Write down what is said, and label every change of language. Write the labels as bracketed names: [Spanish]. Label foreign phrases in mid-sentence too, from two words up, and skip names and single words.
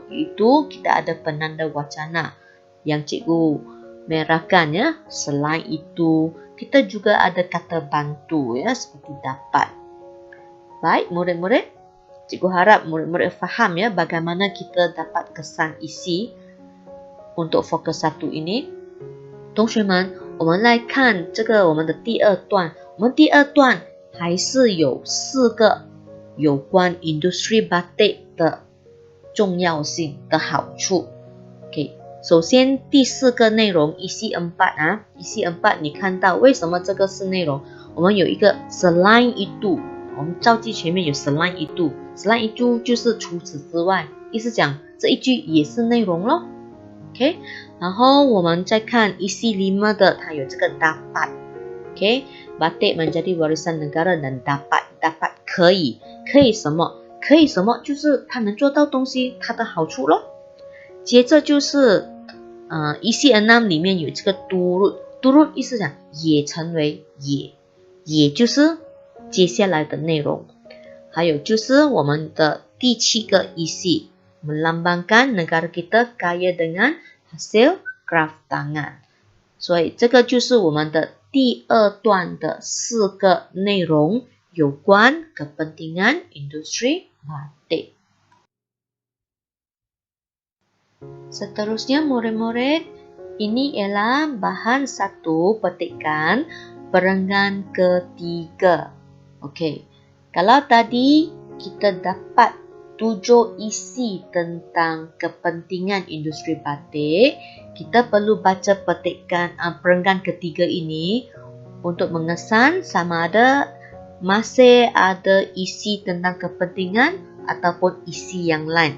[Malay] Iaitu kita ada penanda wacana yang cikgu merahkan ya. Selain itu, kita juga ada kata bantu ya, seperti dapat. Baik murid-murid, cikgu harap murid-murid faham ya bagaimana kita dapat kesan isi untuk fokus 1ini. [Chinese] 同学们，我们来看这个我们的第二段。我们第二段还是有4个有关 [Malay] industry batik [Chinese] 的重要性的好处。OK， 首先第4个内容 isi 4啊 ，isi 4你看到为什么这个是内容？我们有一个 [Malay] selain itu， [Chinese] 我们造句前面有 [Malay] selain itu， selain itu [Chinese] 就是除此之外，意思讲这一句也是内容咯。OK， 然后我们再看 isi 5的，它有这个 dapat。OK， [Malay] batik menjadi warisan negara dan dapat [Chinese] 可以什么？可以什么？就是它能做到东西，它的好处咯。接着就是isi 6里面有这个 turut 意思讲也成为也就是接下来的内容。还有就是我们的第7个 [Malay] isi melambangkan negara kita kaya dengan hasil craft tangan。 [Chinese] 所以这个就是我们的第2段的4个内容，有关 [Malay] kepentingan industri batik。Seterusnya murid-murid, ini ialah bahan 1 petikan perenggan ketiga. Okey, kalau tadi kita dapat 7 isi tentang kepentingan industri batik, kita perlu baca petikan perenggan ketiga ini untuk mengesan sama ada masih ada isi tentang kepentingan ataupun isi yang lain.